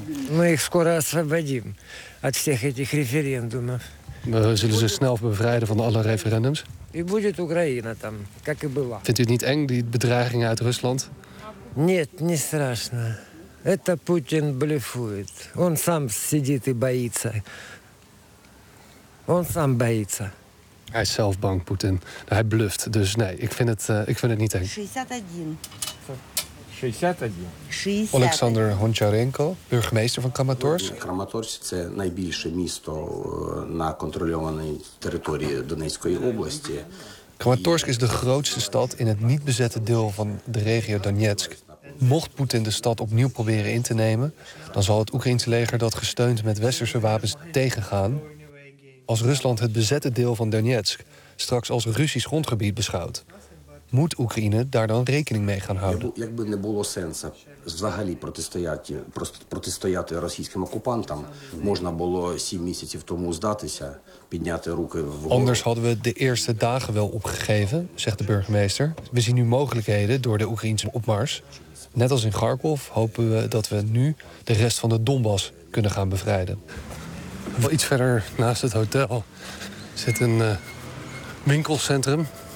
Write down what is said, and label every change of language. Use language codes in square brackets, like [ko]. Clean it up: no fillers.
[ru] Мы их скоро освободим от всех этих референдумов. [nl] We zullen ze snel bevrijden van alle referendums. [ru] И будет Украина там, как и была. [nl] Vindt u het niet eng, die bedreigingen uit Rusland? [ru] Нет, не страшно. Это Путин блефует. Он сам сидит и боится. Он сам боится. [nl] Hij is zelf bang, Poetin. Hij bluft, dus nee, ik vind het niet eng. 61. [uk] Олександр Гончаренко, бургомістр в Краматорськ. Краматорськ – це найбільше місто на контрольованій території Донецької області. [nl] Краматорськ is de grootste stad in het niet bezette deel van de regio Donetsk. Mocht Poetin de stad opnieuw proberen in te nemen, dan zal het Oekraïense leger dat gesteund met westerse wapens tegengaan. Als Rusland het bezette deel van Donetsk straks als Russisch grondgebied beschouwt, moet Oekraïne daar dan rekening mee gaan houden? [uk] Якби не було сенсу взагалі протистояти російським окупантам, можна було 7 місяців тому здатися, підняти руки вгору. [nl] Anders hadden we de eerste dagen wel opgegeven, zegt de burgemeester. We zien nu mogelijkheden door de Oekraïense opmars. Net als in Kharkov hopen we dat we nu de rest van de Donbass kunnen gaan bevrijden. Wel iets verder naast het hotel zit een winkelcentrum.